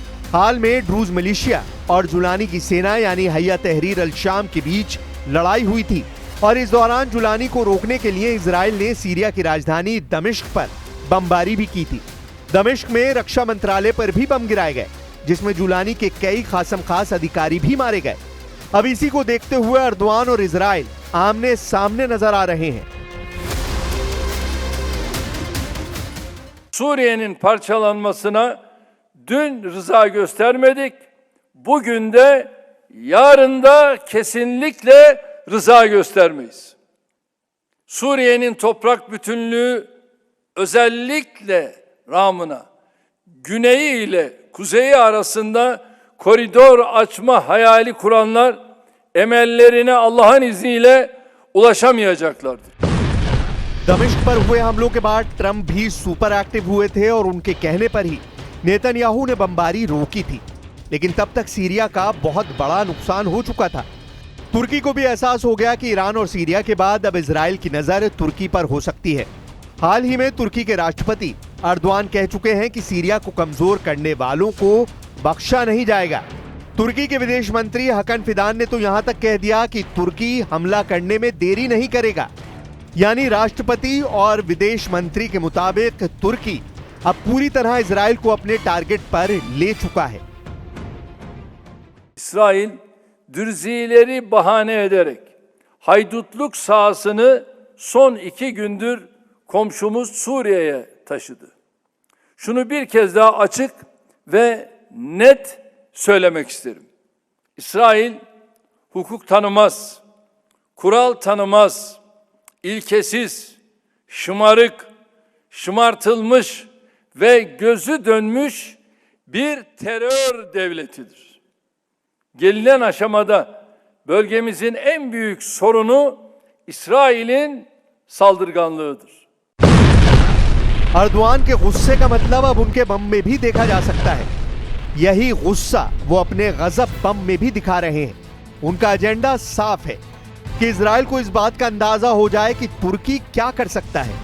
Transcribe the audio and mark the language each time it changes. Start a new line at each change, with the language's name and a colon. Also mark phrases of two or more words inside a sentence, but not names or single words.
Hindi: हाल में ड्रूज मिलिशिया और जुलानी की सेना यानी हय्या तहरीर अल शाम के बीच लड़ाई हुई थी और इस दौरान जुलानी को रोकने के लिए इजराइल ने सीरिया की राजधानी दमिश्क पर बमबारी भी की थी। दमिश्क में रक्षा मंत्रालय पर भी बम गिराए गए जिसमें जुलानी के कई खास अधिकारी भी मारे गए। अब इसी को देखते हुए अर्दवान और इजराइल आमने सामने नजर आ रहे हैं।
Turkish: Suriye'nin parçalanmasına dün rıza göstermedik. Bugün de yarın da kesinlikle rıza göstermeyiz. Suriye'nin toprak bütünlüğü özellikle Ramına, güneyi ile kuzeyi arasında koridor açma hayali kuranlar emellerine Allah'ın izniyle ulaşamayacaklardır.
Hindi: दमिश्क पर हुए हमलों के बाद ट्रंप भी सुपर एक्टिव हुए थे और उनके कहने पर ही नेतन्याहू ने बमबारी रोकी थी। लेकिन तब तक सीरिया का बहुत बड़ा नुकसान हो चुका था। तुर्की को भी एहसास हो गया कि ईरान और सीरिया के बाद अब इजराइल की नजर तुर्की पर हो सकती है। हाल ही में तुर्की के राष्ट्रपति अर्दवान कह चुके हैं कि सीरिया को कमजोर करने वालों को बख्शा नहीं जाएगा। तुर्की के विदेश मंत्री हकन फिदान ने तो यहां तक कह दिया कि तुर्की हमला करने में देरी नहीं करेगा। यानी राष्ट्रपति और विदेश मंत्री के मुताबिक तुर्की अब पूरी तरह इजराइल को अपने टारगेट पर ले चुका है।
Turkish: İsrail dürzileri bahane ederek haydutluk sahasını son 2 gündür komşumuz Suriye'ye taşıdı. Şunu bir kez daha açık ve net söylemek isterim. İsrail hukuk tanımaz, kural tanımaz, ilkesiz, şımarık, şımartılmış ve gözü dönmüş bir terör devletidir. Gelinen aşamada bölgemizin en büyük sorunu İsrail'in saldırganlığıdır.
Hindi: अर्दवान के गुस्से का मतलब अब उनके बम में भी देखा जा सकता है। यही गुस्सा वो अपने गजब बम में भी दिखा रहे हैं। उनका एजेंडा साफ है कि इजराइल को इस बात का अंदाजा हो जाए कि तुर्की क्या कर सकता है।